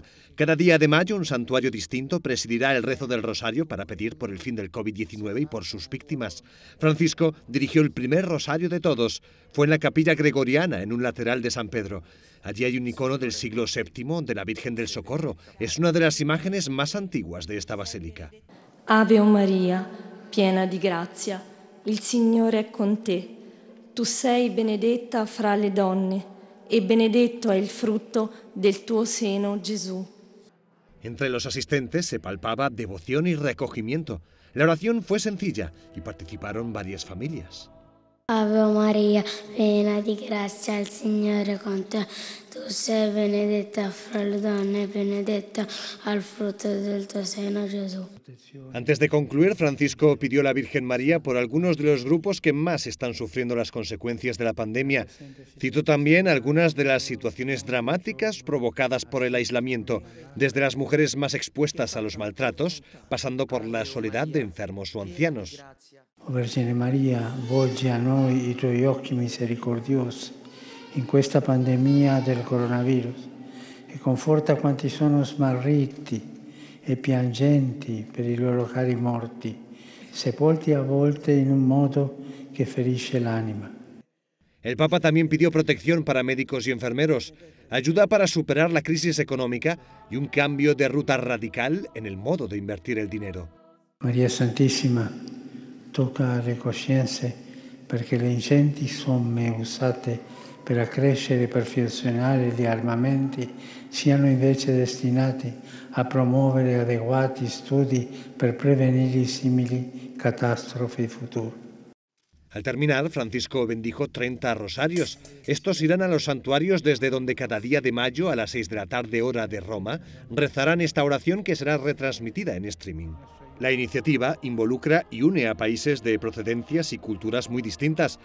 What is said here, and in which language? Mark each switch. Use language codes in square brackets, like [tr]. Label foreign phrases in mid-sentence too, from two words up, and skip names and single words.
[es] Cada día de mayo un santuario distinto presidirá el rezo del Rosario para pedir por el fin del COVID-19 y por sus víctimas. Francisco dirigió el primer rosario de todos. Fue en la capilla gregoriana, en un lateral de San Pedro. Allí hay un icono del siglo VII de la Virgen del Socorro. Es una de las imágenes más antiguas de esta basílica. [it] Ave María, piena di grazia. Il Signore è con te. Tu sei benedetta fra le donne e benedetto è il frutto del tuo seno, Gesù. [es] Entre los asistentes se palpaba devoción y recogimiento. La oración fue sencilla y participaron varias familias. [it] Ave Maria, piena di grazia, il Signore è con te. Tu sei benedetta fra le donne e benedetto è il frutto del tuo seno, Gesù. [es] Antes de concluir, Francisco pidió a la Virgen María por algunos de los grupos que más están sufriendo las consecuencias de la pandemia. Citó también algunas de las situaciones dramáticas provocadas por el aislamiento, desde las mujeres más expuestas a los maltratos, pasando por la soledad de enfermos o ancianos. [it] O Vergine Maria, volgi a noi i tuoi occhi misericordiosi in questa pandemia del coronavirus e conforta quanti sono smarriti e piangenti per i loro cari morti, sepolti a volte in un modo che ferisce l'anima. [es] El Papa también pidió protección para médicos y enfermeros, ayuda para superar la crisis económica y un cambio de ruta radical en el modo de invertir el dinero. [it] Maria Santissima, tocca le coscienze perché le ingenti somme usate per accrescere e perfezionare gli armamenti siano invece destinati a promuovere adeguati studi per prevenire simili catastrofi future. [es] Al terminar, Francisco bendijo 30 rosarios. Estos irán a los santuarios desde donde cada día de mayo a las 6 de la tarde hora de Roma rezarán esta oración que será retransmitida en streaming. La iniciativa involucra y une a países de procedencias y culturas muy distintas.